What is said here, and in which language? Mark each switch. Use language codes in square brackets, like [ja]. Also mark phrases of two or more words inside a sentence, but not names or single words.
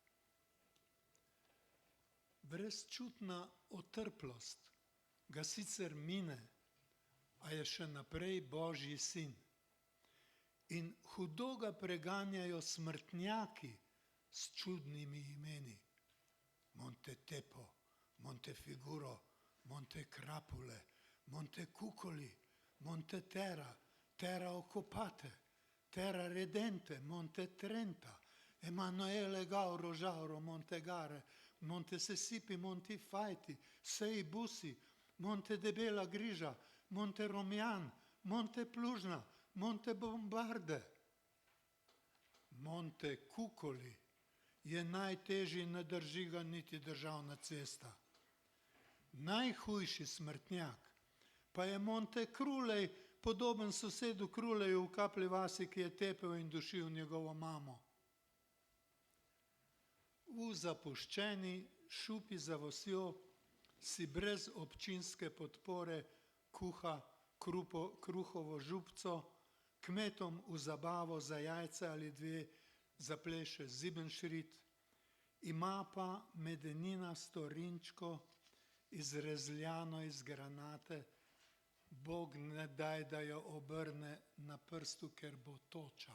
[sl] Brezčutna otrplost ga sicer mine, a je še naprej Božji sin. In hudo ga preganjajo smrtnjaki s čudnimi imeni. Montetepo, Montefiguro, Montecrapule, Montecukoli, Montetera, Terra Occupate, Terra Redente, Montetrenta, Emanuele Gauro Žauro, Montegare, Montesesipi, Montifajti, Sei Busi, Monte Debela Griža, Monte Romian, Monte Plužna, Monte Bombarde. Monte Kukoli je najtežji, ne drži ga niti državna cesta. Najhujši smrtnjak pa je Monte Krulej, podoben sosedu Kruleju v Kaplji vasi, ki je tepel in dušil njegovo mamo. V zapuščeni šupi za vasjo si brez občinske podpore kuha kruhovo župco, kmetom v zabavo za jajce ali 2 zapleše Zibenšrit, ima pa medeninasto rinčko izrezljano iz granate, Bog ne daj, da jo obrne na prstu, ker bo toča.